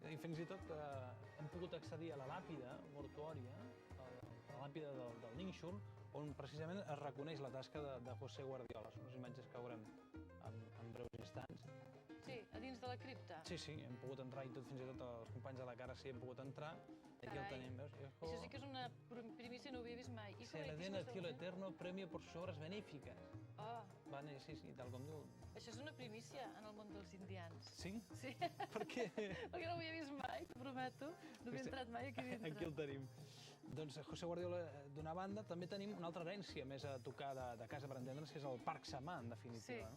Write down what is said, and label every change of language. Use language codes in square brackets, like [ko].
[ca] I fins i tot hem pogut accedir a la làpida mortuòria, a la làpida del Nínxol, on precisament es reconeix la tasca de José Guardiola. Són unes imatges que veurem en breus instants. Sí, a dins de la cripta. Sí, hem pogut entrar i tot, fins i tot els companys de la cara sí hem pogut entrar. Aquí el tenim, veus? Això sí que és una primícia, no ho havia vist mai. [es] Se le den al cielo eterno premio por sus obras benéficas. [ca] Sí, tal com diu. Això és una primícia en el món dels indians. Sí? Sí. Per què? Perquè no ho havia vist mai, t'ho prometo. No havia entrat mai aquí dintre. Aquí el tenim. Doncs José Guardiola, d'una banda, també tenim una altra herència més a tocar de casa, per entendre'ns, que és el Parc Samà, en definitiva.